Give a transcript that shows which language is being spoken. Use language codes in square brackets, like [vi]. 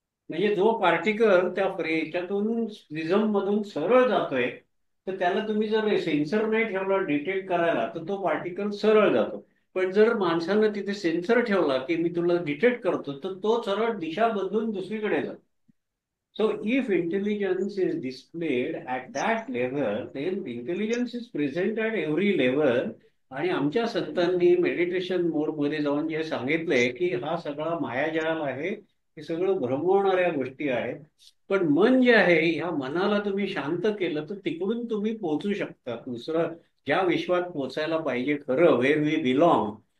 [mr] म्हणजे जो पार्टिकल त्या याच्यातून प्रिझम मधून सरळ जातोय तर त्याला तुम्ही जर सेन्सर नाही ठेवला डिटेक्ट करायला तर तो पार्टिकल सरळ जातो. पण जर माणसानं तिथे सेन्सर ठेवला की मी तुला डिटेक्ट करतो तर तो सरळ दिशा बदलून दुसरीकडे जातो. [en] So if intelligence is displayed at that level, then intelligence is present at every level. [mr] आणि आमच्या संतांनी मेडिटेशन मोडमध्ये जाऊन जे सांगितलंय की हा सगळा मायाजाल आहे, हे सगळं भ्रमवणाऱ्या गोष्टी आहेत. पण मन जे आहे, ह्या मनाला तुम्ही शांत केलं तर तिकडून तुम्ही पोहोचू शकता दुसरं ज्या विश्वात पोचायला पाहिजे खरं, [en] Where we belong.